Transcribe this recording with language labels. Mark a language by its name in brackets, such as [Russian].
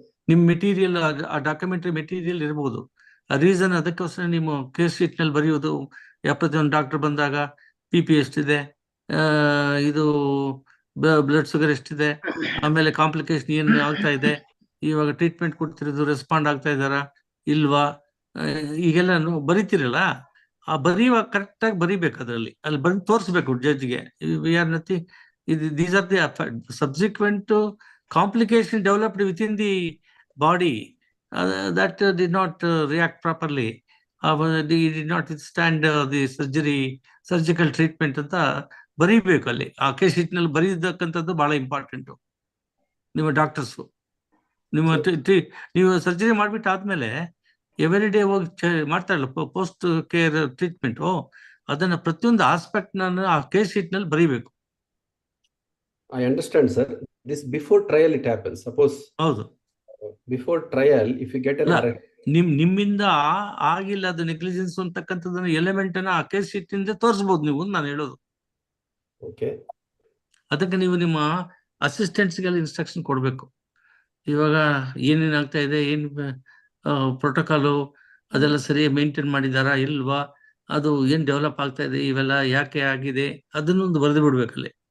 [Kannada] ನಿಮ್ಮ ಮೆಟೀರಿಯಲ್, ಆ documentary material ಇರ್ಬೋದು. ಆ ರೀಸನ್ ಅದಕ್ಕೋಸ್ಕರ ನಿಮ್ಮ ಕೇಸ್ ಶೀಟ್ ನಲ್ಲಿ ಬರೆಯೋದು, ಪ್ರತಿಯೊಂದು ಡಾಕ್ಟರ್ ಬಂದಾಗ PP ಎಷ್ಟಿದೆ, ಇದು ಬ್ಲಡ್ ಶುಗರ್ ಎಷ್ಟಿದೆ, ಆಮೇಲೆ ಕಾಂಪ್ಲಿಕೇಶನ್ ಏನು ಆಗ್ತಾ ಇದೆ, ಇವಾಗ ಟ್ರೀಟ್ಮೆಂಟ್ ಕೊಡ್ತಿರೋದು ರೆಸ್ಪಾಂಡ್ ಆಗ್ತಾ ಇದ್ದಾರಾ ಇಲ್ವಾ, ಈಗೆಲ್ಲ ಬರಿತೀರಲ್ಲ, ಆ ಬರೆಯುವಾಗ ಕರೆಕ್ಟಾಗಿ ಬರಿಬೇಕು. ಅದರಲ್ಲಿ ಅಲ್ಲಿ ಬಂದು ತೋರಿಸ್ಬೇಕು ಜಡ್ಜ್ಗೆ, [English] We are nothing, these are the subsequent complication developed within the body that did not react properly. They did not withstand the surgical treatment ಅಂತ [Kannada] ಬರೀಬೇಕು ಅಲ್ಲಿ ಆ ಕೇಸ್ ಶೀಟ್ನಲ್ಲಿ ಬರೀತಕ್ಕಂಥದ್ದು ಬಹಳ ಇಂಪಾರ್ಟೆಂಟು. ನಿಮ್ಮ ಡಾಕ್ಟರ್ಸು ನೀವು ಸರ್ಜರಿ ಮಾಡ್ಬಿಟ್ಟು ಆದ್ಮೇಲೆ ಎವ್ರಿ ಡೇ ಹೋಗಿ ಮಾಡ್ತಾರಲ್ಲ ಪೋಸ್ಟ್ ಕೇರ್ ಟ್ರೀಟ್ಮೆಂಟು, ಅದನ್ನ ಪ್ರತಿಯೊಂದು ಆಸ್ಪೆಕ್ಟ್ ಆ ಕೇಸ್ ಶೀಟ್ ನಲ್ಲಿ ಬರೀಬೇಕು. [English] I understand, sir. This before trial it happens. Suppose [Kannada] ಹೌದು, [English] before trial, if you get an arrest. [Kannada] ನಿಮ್ಮಿಂದ ಆಗಿಲ್ಲ ಅದು ನೆಗ್ಲಿಜೆನ್ಸ್ ಅಂತಕ್ಕಂಥದ್ದನ್ನ ಎಲಿಮೆಂಟ್ ಅನ್ನ ಆ ಕೇಸ್ ಶೀಟ್ ಇಂದ ತೋರಿಸಬಹುದು ನೀವು, ನಾನು ಹೇಳೋದು. [English] Okay. [Kannada] ಅದಕ್ಕೆ ನೀವು ನಿಮ್ಮ ಅಸಿಸ್ಟೆಂಟ್ಸ್ಗೆಲ್ಲ ಇನ್ಸ್ಟ್ರಕ್ಷನ್ ಕೊಡಬೇಕು. ಇವಾಗ ಏನೇನಾಗ್ತಾ ಇದೆ, ಏನು ಪ್ರೋಟೋಕಾಲು ಅದೆಲ್ಲ ಸರಿ ಮೇಂಟೈನ್ ಮಾಡಿದಾರಾ ಇಲ್ವಾ, ಅದು ಏನ್ ಡೆವಲಪ್ ಆಗ್ತಾ ಇದೆ, ಇವೆಲ್ಲ ಯಾಕೆ ಆಗಿದೆ, ಅದನ್ನೊಂದು ಬರೆದು ಬಿಡ್ಬೇಕಲ್ಲಿ.